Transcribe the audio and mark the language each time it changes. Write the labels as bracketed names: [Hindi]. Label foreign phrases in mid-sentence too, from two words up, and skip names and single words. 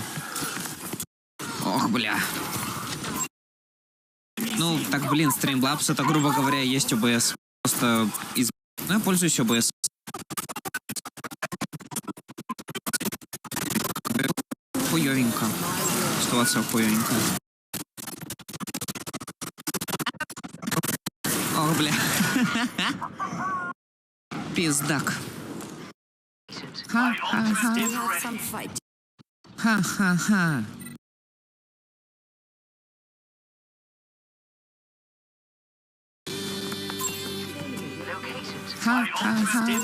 [Russian] Ох, бля. Ну, так, блин, Streamlabs, это, грубо говоря, есть OBS. Просто из... Ну, я пользуюсь OBS. Хуёвенько. Ситуация хуёвенькая. Ох, бля. Пиздак. Ха-ха-ха. Ха-ха-ха. Ха-ха-ха.